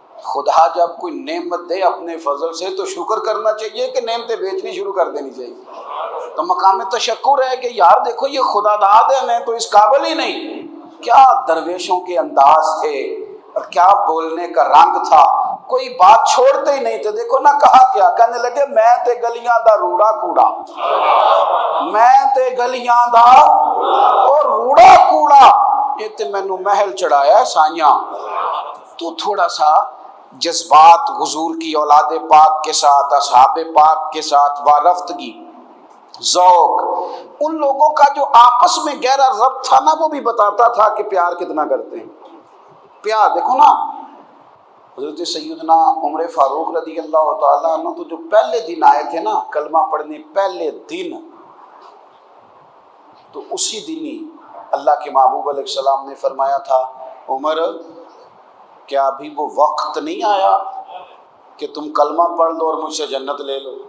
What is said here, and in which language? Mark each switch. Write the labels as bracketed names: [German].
[Urdu] خدا جب کوئی نعمت دے اپنے فضل سے تو شکر کرنا چاہیے کہ نعمتیں بیچنی شروع کر دینی چاہیے. تو مقام تشکر ہے کہ یار دیکھو یہ خدا داد ہے، میں تو اس قابل ہی نہیں. کیا درویشوں کے انداز تھے اور کیا بولنے کا رنگ تھا، کوئی بات چھوڑتے ہی نہیں تھے. دیکھو نہ کہا کیا، کہنے لگے [Punjabi] میں تے گلیاں دا روڑا کوڑا، میں تے گلیاں دا اور روڑا کوڑا، یہ تے مینوں محل چڑھایا ہے سائیاں. [Urdu] تو تھوڑا سا جذبات حضور کی اولاد پاک کے ساتھ، اصحاب پاک کے ساتھ وارفتگی، ذوق، ان لوگوں کا جو آپس میں گہرا ربط تھا نا، وہ بھی بتاتا تھا کہ پیار کتنا کرتے ہیں. پیار دیکھو نا، حضرت سیدنا عمر فاروق رضی اللہ تعالیٰ عنہ تو جو پہلے دن آئے تھے نا کلمہ پڑھنے، پہلے دن، تو اسی دن ہی اللہ کے محبوب علیہ السلام نے فرمایا تھا عمر کیا ابھی وہ وقت نہیں آیا کہ تم کلمہ پڑھ لو اور مجھ سے جنت لے لو.